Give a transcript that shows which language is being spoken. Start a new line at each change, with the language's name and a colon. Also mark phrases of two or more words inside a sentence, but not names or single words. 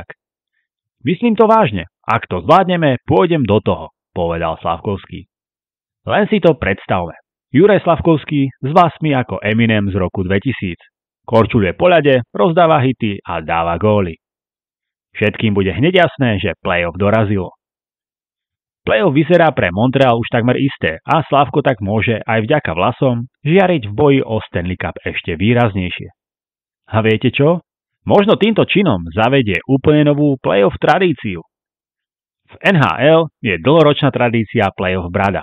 Slovak: Myslím to vážne, ak to zvládneme, pôjdem do toho, povedal Slavkovský. Len si to predstavme. Juraj Slavkovský s vlasmi ako Eminem z roku 2000. Korčuľuje po ľade, rozdáva hity a dáva góly. Všetkým bude hneď jasné, že play-off dorazilo. Play-off vyzerá pre Montreal už takmer isté a Slavko tak môže aj vďaka vlasom žiariť v boji o Stanley Cup ešte výraznejšie. A viete čo? Možno týmto činom zavedie úplne novú play-off tradíciu. V NHL je dlhoročná tradícia play-off brada.